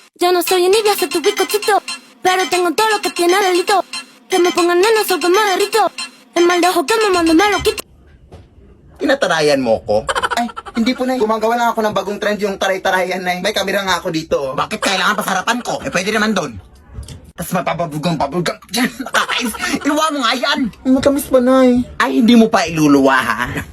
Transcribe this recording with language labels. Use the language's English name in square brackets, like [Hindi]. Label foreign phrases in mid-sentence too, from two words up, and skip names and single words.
[Spanish] yo no soy envidia, soy tu bizcochito. Pero tengo todo lo que tiene delito. Que me pongan nena, soy que me derrito. El mal de ojo que me mando me lo quito. [Filipino] Tinatarayan mo ko? Ay, hindi po, Nay. Gumagawa lang ako ng bagong trend yung taray-tarayan, Nay. May kamera nga ako dito. Bakit kailangan pasarapan ko? Eh, pwede naman doon. Tapos mapapabugang dyan. Nakakais. Iluwa mo nga yan. Matamis pa, Nay. Ay, hindi mo pa iluluwa, ha?